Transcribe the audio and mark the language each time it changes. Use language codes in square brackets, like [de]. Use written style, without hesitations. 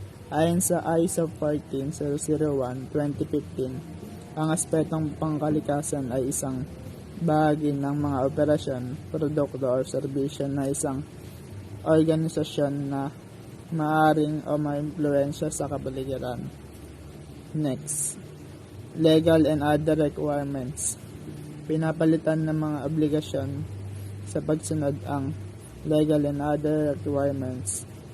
[tl] Ayon sa ISO 14001:2015, ang aspetong pangkalikasan ay isang bahagi ng mga operasyon, produkto o serbisyo na isang organisasyon na maaring o maimpluwensya sa kapaligiran. [en] Next, legal and other requirements. [tl] Pinapalitan ng mga obligasyon sa pagsunod ang [en] legal and other requirements.